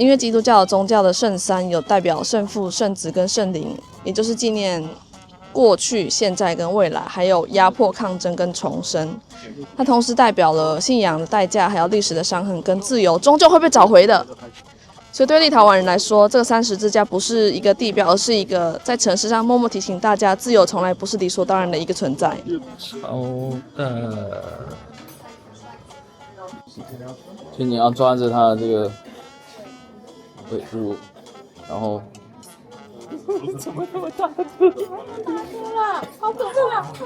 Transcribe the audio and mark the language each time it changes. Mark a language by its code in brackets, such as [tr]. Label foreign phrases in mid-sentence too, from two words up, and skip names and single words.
[zh] 因為基督教的宗教的聖3有代表聖父、聖子跟聖靈，也就是紀念過去、現在跟未來，還有壓迫、抗爭跟重生。它同時代表了信仰的代價，還有歷史的傷痕跟自由終究會被找回的。所以對立陶宛人來說，這個3十字架不是一個地標，而是一個在城市上默默提醒大家，自由從來不是理所當然的一個存在。好的， 所以你要抓着它的這個尾部，然後。怎么那么大只？好可怕！